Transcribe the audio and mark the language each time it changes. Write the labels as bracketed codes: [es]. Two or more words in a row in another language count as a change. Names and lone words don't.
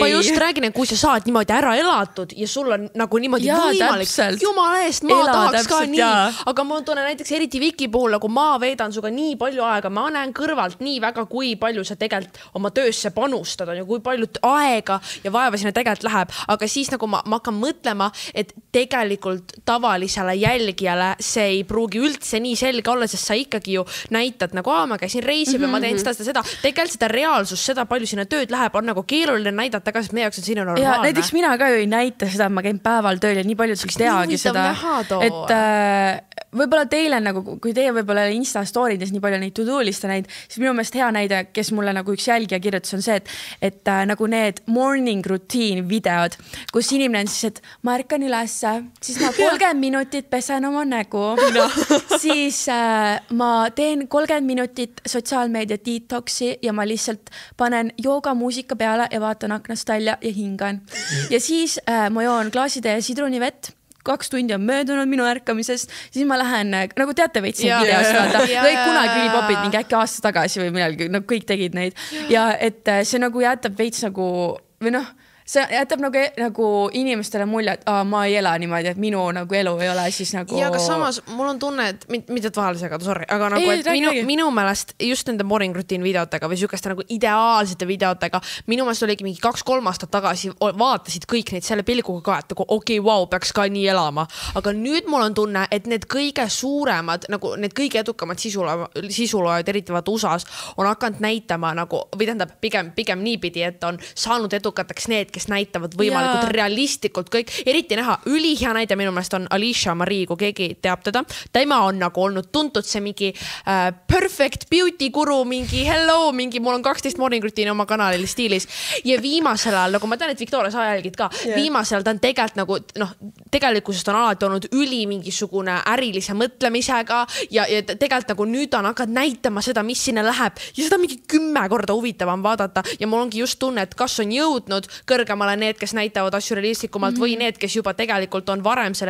[et] Ma just räägin, et kui sa saad niimoodi ära elatud ja sul on nagu niimoodi võimalik, jumala eest, ma tahaks ka nii, aga ma tunnen näiteks eriti Viki puhul, nagu ma veedan suga nii palju aega, ma näen kõrvalt nii väga, kui palju sa tegelikult oma töösse panustad ja kui palju aega ja vaeva sinna tegelikult läheb, aga siis nagu ma hakkan mõtlema, et tegelikult tavalisele jälgijale see ei pruugi üldse nii selge olla, sest sa ikkagi ju näitad nagu, ma käisin reisib ja ma teen seda. Tegelikult seda reaalsust, seda palju sinna tööd läheb, on nagu keeruline näidata ka, sest meie jaoks on siin normaalne. Ja näiteks mina ka ju ei näita seda, ma käin päeval tööl ja nii palju ei teagi seda. Et võib-olla teile nagu, kui teie võib-olla Insta storydes nii palju neid to-do-liste näid, siis minu meelest hea näide, kes mulle nagu üks jälgija kirjutas, on see, et nagu need [en] morning routine [et] videod, kus inimene on siis, et ma ärkan ülesse, siis ma 30 minutit pesen oma nägu, siis ma teen 30 minutit sotsiaalmeedia detoxi ja ma lihtsalt panen joogamuusika peale ja vaatan aknast välja ja hingan. Ja siis ma joon klaaside ja sidrunivett, 2 tundi on möödunud minu ärkamisest, siis ma lähen, nagu teate veitsin videost, vaata, kõik kunagi ülipopid mingi äkki aasta tagasi või millalgi, nagu kõik tegid neid. Ja et see nagu jätab veits nagu, või noh, see jätab nagu inimestele mulje, et ma ei ela niimoodi, et minu nagu elu ei ole siis nagu... Ja aga samas mul on tunne, et mitte vahele segada, sorry, aga nagu, et minu meelest just nende [en] morning routine [et] videotega või sükeste nagu ideaalsete videotega, minu meelest oligi mingi 2-3 aastat tagasi vaatasid kõik neid selle pilguga ka, et nagu okei, vau, peaks ka nii elama. Aga nüüd mul on tunne, et need kõige suuremad, nagu need kõige edukamad sisuloojad, eriti vaata USAs, on hakanud näitama nagu, või tähendab pigem niipidi, et on saanud edukateks need, kes näitavad võimalikult realistlikult kõik, eriti näha, ülihea näide minu meelest on Alicia Marie, kui keegi teab teda. Tema on nagu olnud tuntud see mingi [en] perfect beauty guru, [et] mingi hello, mingi mul on 12 [en] morning routine [et] oma kanalil stiilis. Ja viimasel ajal, nagu ma tean, et Victoria sa jälgid ka, viimasel ajal ta on tegelikult nagu, noh, tegelikkusest on alati olnud üli mingisugune ärilise mõtlemisega ja tegelikult nagu nüüd on hakanud näitama seda, mis sinna läheb ja seda mingi 10 korda huvitavam vaadata ja mul ongi just tunne, et kas on jõudnud kõrgemale need, kes näitavad asju realistlikumalt või need, kes juba tegelikult on varem selle